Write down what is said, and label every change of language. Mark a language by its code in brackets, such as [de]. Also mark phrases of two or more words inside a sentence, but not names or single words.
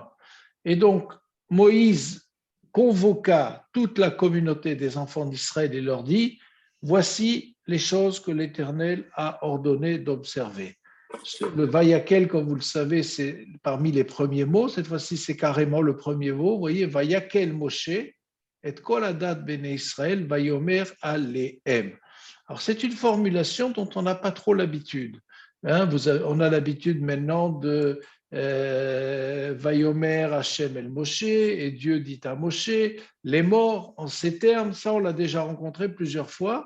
[fr] Et donc, Moïse convoqua toute la communauté des enfants d'Israël et leur dit, voici les choses que l'Éternel a ordonné d'observer. Le Vayakel, comme vous le savez, c'est parmi les premiers mots. Cette fois-ci, c'est carrément le premier mot. Vous voyez, [he] ויקהל משה, את כל עדת בני ישראל, ויאמר אלהם. [fr] Alors, c'est une formulation dont on n'a pas trop l'habitude. On a l'habitude maintenant de [he] ויאמר השם אל משה, [fr] et Dieu dit à Moshe, les morts en ces termes, ça on l'a déjà rencontré plusieurs fois.